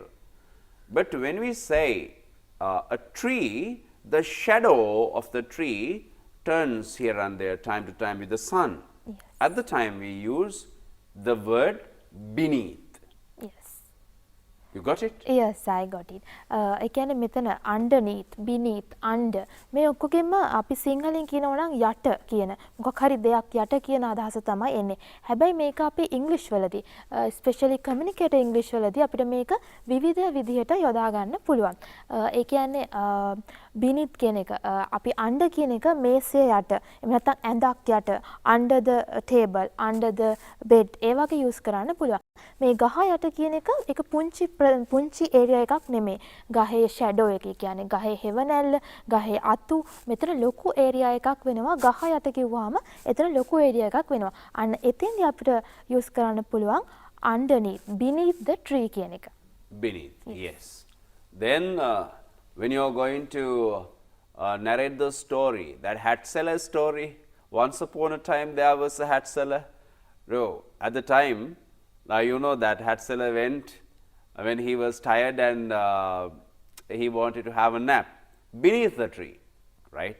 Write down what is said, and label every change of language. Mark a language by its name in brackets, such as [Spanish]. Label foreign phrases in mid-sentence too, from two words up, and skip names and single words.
[English] But when we say a tree, the shadow of the tree turns here and there time to time with the sun. Yes. At the time we use the word beneath. Yes. You got it? Yes, I got it. [Sinhala] ඒ කියන්නේ මෙතන [English] underneath, beneath, under [Sinhala] මේ ඔක්කොගෙම අපි සිංහලෙන් කියනවා නම් යට කියන මොකක් හරි දෙයක් යට කියන අදහස තමයි එන්නේ. හැබැයි මේක අපි ඉංග්‍රීසි වලදී [English] especially communicator [Sinhala] ඉංග්‍රීසි වලදී අපිට මේක විවිධ විදිහට යොදා ගන්න පුළුවන්. ඒ කියන්නේ beneath කියන එක අපි under කියන එක මේසය යට එහෙම නැත්නම් ඇඳක් යට [English] under the table, under the bed [Sinhala] ඒ වගේ use කරන්න පුළුවන්. මේ ගහ යට කියන එක ඒක පුංචි ඒරියා එකක් නෙමෙයි. ගහේ ෂැඩෝ එක කියන්නේ ගහේ හෙවණැල්ල, ගහේ අතු මෙතන ලොකු ඒරියා එකක් වෙනවා. ගහ යට කිව්වහම එතන ලොකු ඒරියා එකක් වෙනවා. අන්න එතෙන්දී අපිට use කරන්න පුළුවන් [English] underneath, beneath the tree [Sinhala] කියන එක. [English] Beneath, yes. Then when you are going to narrate the story, that hat seller story, once upon a time there was a hat seller. No, at the time, you know that hat seller went when he was tired and he wanted to have a nap beneath the tree, right?